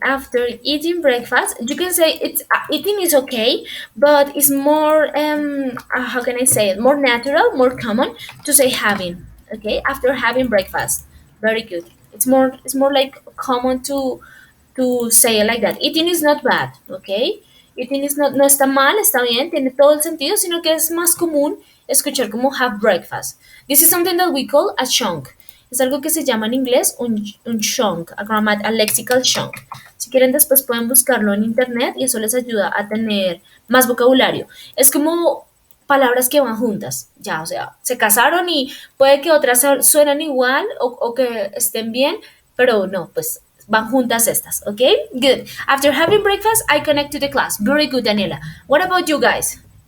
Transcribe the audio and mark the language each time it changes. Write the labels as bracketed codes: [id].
[en] After eating breakfast, you can say it's eating is okay, but it's more how can I say it? More natural, more common to say having. Okay, after having breakfast. Very good. It's more like common to say it like that. Eating is not bad, okay? Eating is not, [es] no está mal, está bien, tiene todo el sentido, sino que es más común escuchar como [en] have breakfast. This is something that we call a chunk. [es] Es algo que se llama en inglés un chunk, [en] a lexical chunk. [es] Si quieren después pueden buscarlo en internet y eso les ayuda a tener más vocabulario. Es como palabras que van juntas, ya, o sea, se casaron y puede que otras suenan igual o que estén bien, pero no, pues van juntas estas, okay? [en] Good. After having breakfast, I connect to the class. Very good, Daniela. What about you guys?